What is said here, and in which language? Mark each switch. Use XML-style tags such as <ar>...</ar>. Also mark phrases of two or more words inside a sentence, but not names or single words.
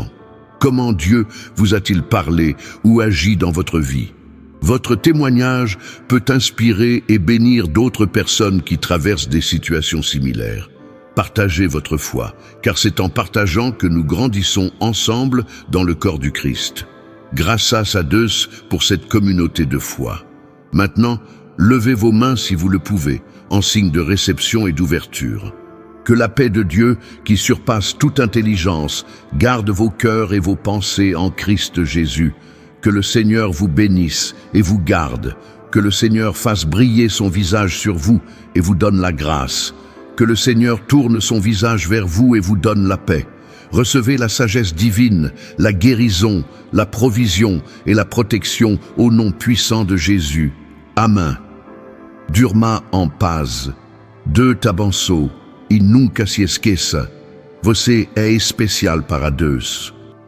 <fr>Comment Dieu vous a-t-il parlé ou agi dans votre vie? Votre témoignage peut inspirer et bénir d'autres personnes qui traversent des situations similaires. Partagez votre foi, car c'est en partageant que nous grandissons ensemble dans le corps du Christ.</fr> <pt>Graças a Deus</pt> <fr>pour cette communauté de foi. Maintenant, levez vos mains si vous le pouvez, en signe de réception et d'ouverture. Que la paix de Dieu, qui surpasse toute intelligence, garde vos cœurs et vos pensées en Christ Jésus. Que le Seigneur vous bénisse et vous garde. Que le Seigneur fasse briller son visage sur vous et vous donne la grâce. Que le Seigneur tourne son visage vers vous et vous donne la paix. Recevez la sagesse divine, la guérison, la provision et la protection au nom puissant de Jésus.</fr> <pt>Amen. Durma en paz. Deus t'abençoe e nunca se esqueça. Você é especial para Deus.</pt>